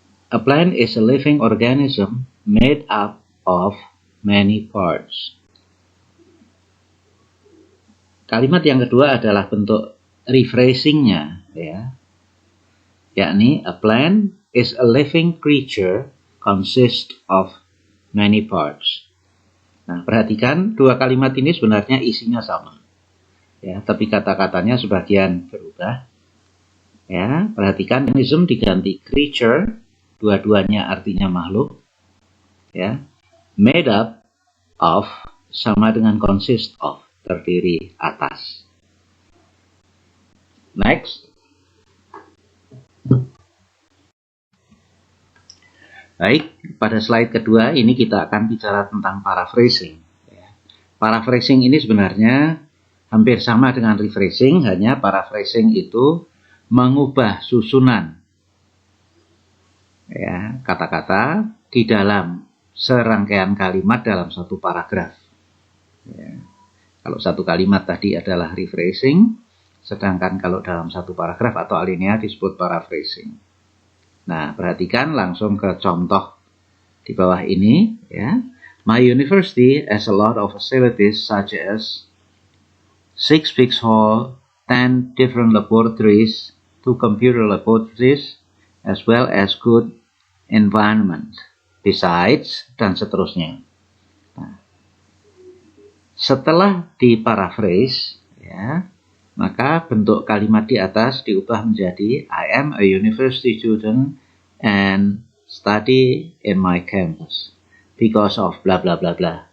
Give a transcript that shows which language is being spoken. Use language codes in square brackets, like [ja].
[en] A plant is a living organism made up of many parts. [id] Kalimat yang kedua adalah bentuk rephrasingnya, ya. Yakni [en] a plant is a living creature consists of many parts. [id] Nah, perhatikan dua kalimat ini sebenarnya isinya sama. Ya, tapi kata-katanya sebagian berubah. Ya, perhatikan organism diganti creature, dua-duanya artinya makhluk. Ya. Made up of sama dengan consist of, terdiri atas. [en] Next. [id] Baik, pada slide kedua ini kita akan bicara tentang paraphrasing. Paraphrasing ini sebenarnya hampir sama dengan rephrasing, hanya paraphrasing itu mengubah susunan ya, kata-kata di dalam serangkaian kalimat dalam satu paragraf. Ya. Kalau satu kalimat tadi adalah rephrasing, sedangkan kalau dalam satu paragraf atau alinea disebut paraphrasing. Nah, perhatikan langsung ke contoh di bawah ini, ya. [en] My university has a lot of facilities such as 6 big hall, 10 different laboratories, 2 computer laboratories, as well as good environment. Besides, [id] dan seterusnya. Nah, setelah diparaphrase, ya, maka bentuk kalimat di atas diubah menjadi [en] I am a university student and study in my campus because of bla bla [id] bla bla.